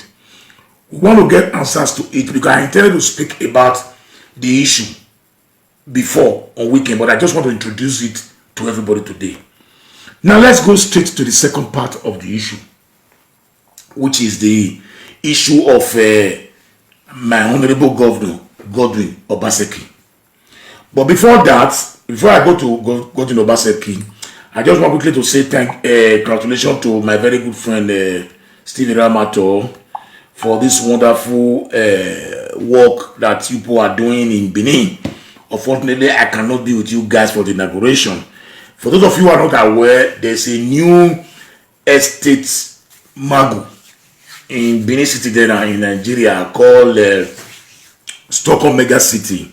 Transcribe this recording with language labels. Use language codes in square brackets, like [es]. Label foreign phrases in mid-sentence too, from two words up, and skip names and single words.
[en] We want to get answers to it because I intended to speak about the issue before on weekend, but I just want to introduce it to everybody today. Now let's go straight to the second part of the issue, which is the issue of my honorable governor, Godwin Obaseki. But before that, before I go to Godwin Obaseki, I just want quickly to say congratulations to my very good friend Stephen Ramato for this wonderful work that you people are doing in Benin. Unfortunately, I cannot be with you guys for the inauguration. For those of you who are not aware, there's a new estate magu in Benin City there in Nigeria called Stockholm Mega City.